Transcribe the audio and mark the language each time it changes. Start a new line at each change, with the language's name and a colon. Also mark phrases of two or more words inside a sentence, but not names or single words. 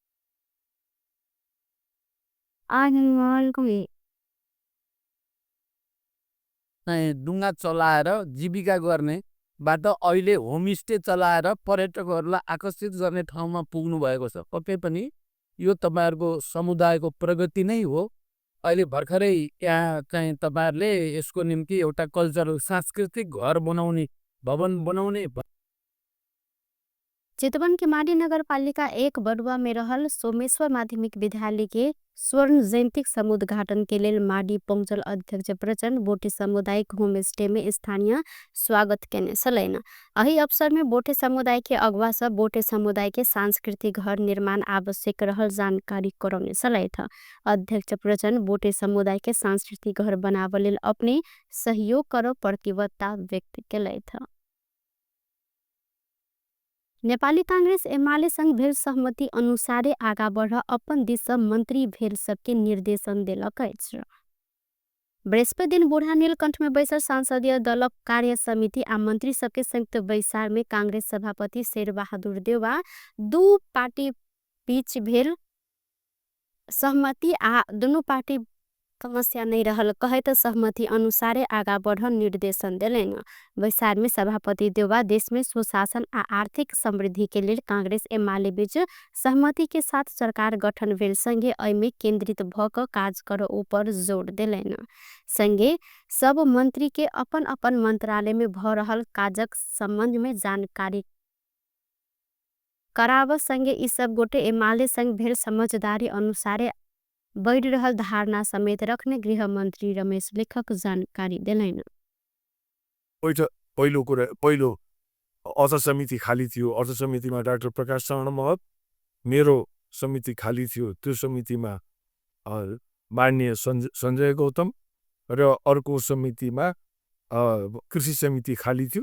Nepali: डुङ्गा चलाएर जीविका गर्नेबाट अहिले होमस्टे चलाएर पर्यटकहरूलाई आकर्षित गर्ने ठाउँमा पुग्नु भएको छ। पक्कै पनि यो तपाईहरुको समुदायको प्रगति नै हो। अहिले भर्खरै यहाँ चाहिँ तपाईहरुले यसको निम्ति एउटा कल्चरल सांस्कृतिक घर बनाउने भवन बनाउने
Maithili: चितवन के माडी नगरपालिका एक बडुआ में रहल सोमेश्वर माध्यमिक विद्यालय के स्वर्ण जयंती समुद्घाटन के लेल माडी पहुंचल अध्यक्ष प्रचण्ड बोटे सामुदायिक होम स्टे में स्थानीय स्वागत केने छलैन। अही अवसर में बोटे समुदाय के अगुवा सब बोटे समुदाय के सांस्कृतिक घर निर्माण आवश्यक रहल जानकारी करौने छलैथ। अध्यक्ष प्रचण्ड बोटे समुदाय के सांस्कृतिक घर बनाव लेल अपने सहयोग कर प्रतिबद्धता व्यक्त केलैथ। नेपाली कांग्रेस एमाले संग भेल सहमति अनुसारे आगा बढ़ अपन दिस मंत्री भेल सबके निर्देशन देलक अछि। बृहस्पति दिन बूढ़ा नीलकंठ में बैसल संसदीय दलक कार्य समिति आ मंत्री सबके संयुक्त बैसार में कांग्रेस सभापति शेरबहादुर देउवा दू पार्टी बीच भेल सहमति आ दुनू पार्टी समस्या नहीं रहल कहत सहमति अनुसारे आगा बढ़ निर्देशन दिलेन। बैसार में सभापति देउवा देश में सुशासन आ आर्थिक समृद्धि के लिए कांग्रेस एमाले बीच सहमति के साथ सरकार गठन भेल संगे एमे केंद्रित भक काज कर ऊपर जोर दिलेन। संगे सब मंत्री के अपन अपन मंत्रालय में भ रहल काजक संबंध में जानकारी कराव संगे ई सब गोटे एमाले संग भेल समझदारी अनुसारे बढ़ रहल धारणा समेत रखने गृह मंत्री रमेश लेखक जानकारी दिलैन।
Nepali: पहिलो अर्थ समिति खाली थियो। अर्थ समितिमा डाक्टर प्रकाश चरण महत, मेरो समिति खाली थियो। त्यो समितिमा माननीय सञ्जय गौतम र अर्को समितिमा कृषि समिति खाली थियो।